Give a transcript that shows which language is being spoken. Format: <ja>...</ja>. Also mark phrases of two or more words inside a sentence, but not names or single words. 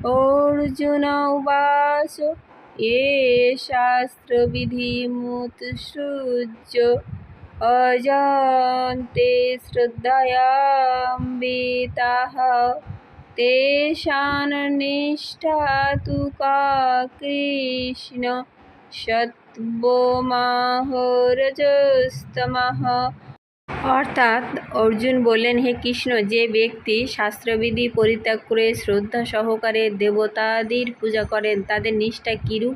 <sa>अर्जुन उवाच ये शास्त्रविधिमुत्सृज्य अजान्ते श्रद्धयान्विताः तेषां निष्ठा तु का कृष्ण সত্ত্বমহরজস্তমः।</sa> <bn>অর্থাৎ অর্জুন বললেন, হে কৃষ্ণ, যে ব্যক্তি শাস্ত্রবিধি পরিত্যাগ করে শ্রদ্ধা সহকারে দেবতাদির পূজা করেন তাদের নিষ্ঠা কিরূপ?</bn>